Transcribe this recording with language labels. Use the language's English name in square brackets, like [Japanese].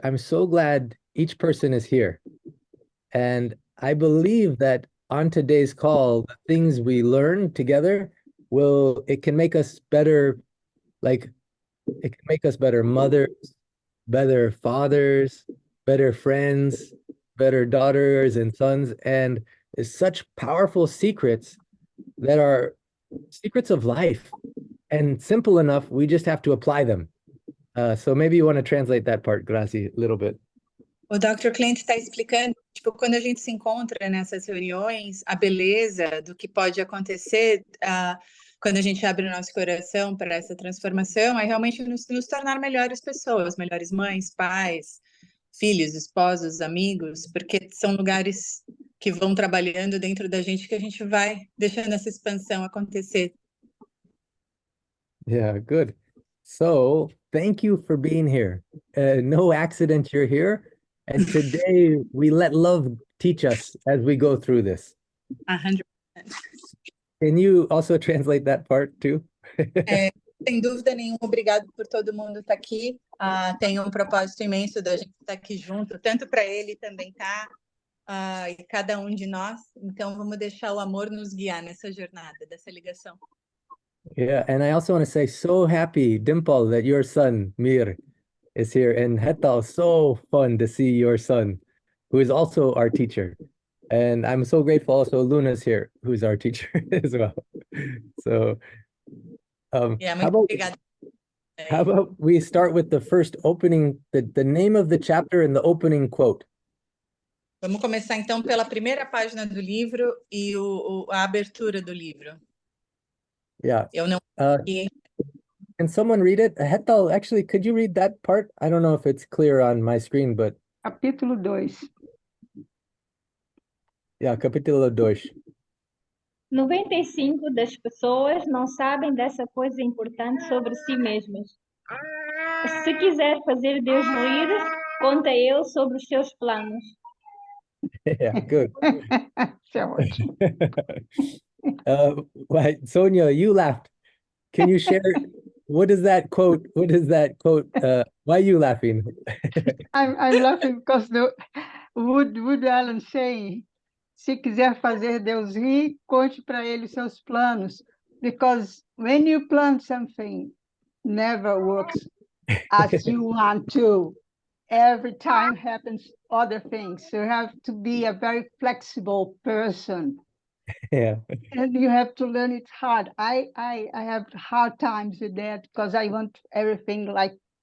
[English] I'm so glad each person is here. And I believe that on today's call, the things we learn together it can make us better, like it can make us better mothers, better fathers, better friends, better daughters and sons, and it's such powerful secrets that are secrets of life and simple enough. We just have to apply them. So maybe you want to translate that part, Gracie, a little bit. [Portuguese] O Dr. Clint está explicando, tipo, quando a gente se encontra nessas reuniões, a beleza do que pode acontecer quando a gente abre o nosso coração para essa transformação é realmente nos tornar melhores pessoas, melhores mães, pais, filhos, esposos, amigos, porque são lugares que vão trabalhando dentro da gente que a gente vai deixando essa expansão acontecer. [English] Yeah, good. So thank you for being here. No accident you're here. And today we let love teach us as we go through this. 100%. Can you also translate that part too? [Portuguese] Sem dúvida nenhuma, obrigado por todo mundo estar aqui. Tem um propósito imenso da gente estar aqui junto, tanto para ele também tá, e cada um de nós. Então vamos deixar o amor nos guiar nessa jornada, dessa ligação. [English] Yeah, and I also want to say, so happy, Dimple, that your son, Mir, is here. And Hetal, so fun to see your son, who is also our teacher. And I'm so grateful also Luna's here, who's our teacher as well. So how about we start with the first opening, the name of the chapter and the opening quote. [Portuguese] Vamos começar então pela primeira página do livro e a abertura do livro. [English] Yeah. [Portuguese] Eu não [English] Can someone read it? Hetal, actually, could you read that part? I don't know if it's clear on my screen, but... [Portuguese] Capítulo 2. Yeah, capítulo 2. 95% das pessoas não sabem dessa coisa importante sobre si mesmas. Se quiser fazer Deus rir, conta ele sobre os seus planos. [English] Yeah, good. [Portuguese] Isso é ótimo. [English] Sonia, you laughed. Can you share what is that quote? What is that quote? Why are you laughing? I'm laughing because Woody Allen saying, [Portuguese] se quiser fazer Deus rir, conte para ele os seus planos. [English] Because when you plan something, never works as you want to. Every time happens other things. So you have to be a very flexible person. Yeah. And you have to learn it hard. I have hard times with that because I want everything like,